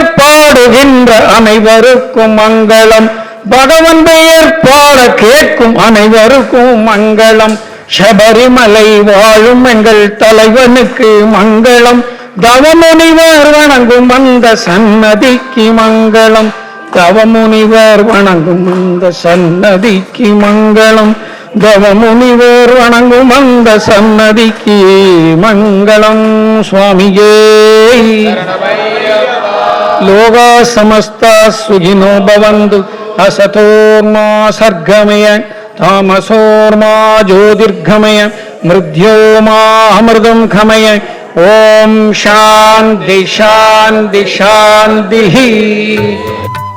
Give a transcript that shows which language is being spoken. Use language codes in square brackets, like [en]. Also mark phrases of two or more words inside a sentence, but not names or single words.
[ta] பாடுகின்ற அனைவருக்கும் மங்களம் பகவன் பெயர் பாட கேட்கும் அனைவருக்கும் மங்களம் சபரிமலை வாழும் எங்கள் தலைவனுக்கு மங்களம் தவமுனிவர் வணங்கும் அந்த சன்னதிக்கு மங்களம் தவமுனிவர் வணங்கும் அந்த சன்னதிக்கு மங்களம் தவமுனிவர் வணங்கும் அந்த சன்னதிக்கு மங்களம் சுவாமியே [sa] लोकाः समस्ताः सुखिनो भवन्तु असतोर्मा सर्गमय तामसोर्मा ज्योतिर्गमय मृद्योर्मा अमृतं खमय ओम शांति शांति शांति।